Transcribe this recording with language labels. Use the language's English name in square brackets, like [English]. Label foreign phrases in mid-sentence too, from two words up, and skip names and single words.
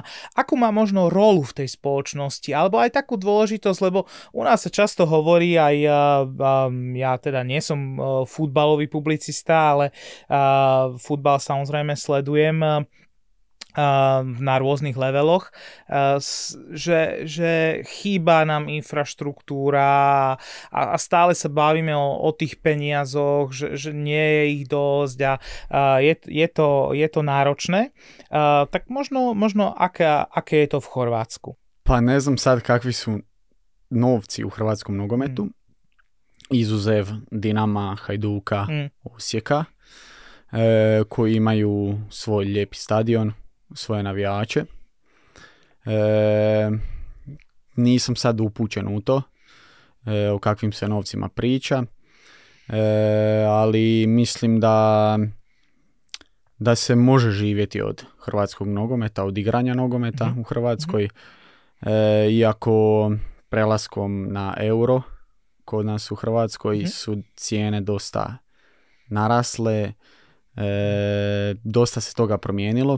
[Slovak] Akú má možno rolu v tej spoločnosti? Alebo aj takú dôležitosť, lebo u nás sa často hovorí, aj ja teda nie som futbalový publicista, ale futbal samozrejme sledujem na rôznych leveloch, že chýba nám infraštruktúra a stále sa bavíme o tých peniazoch, že nie je ich dosť a je to náročné. Tak možno aké je to v Chorvátsku? [Croatian] Pa ne znam sad kakvi su novci u hrvatskom nogometu, izuzev Dinama, Hajduka, Osijeka, koji imaju svoj lijepi stadion, svoje navijače. Nisam sad upućen u to o kakvim se novcima priča, ali mislim da se može živjeti od hrvatskog nogometa, od igranja nogometa u Hrvatskoj, iako prelaskom na euro kod nas u Hrvatskoj su cijene dosta narasle, dosta se toga promijenilo.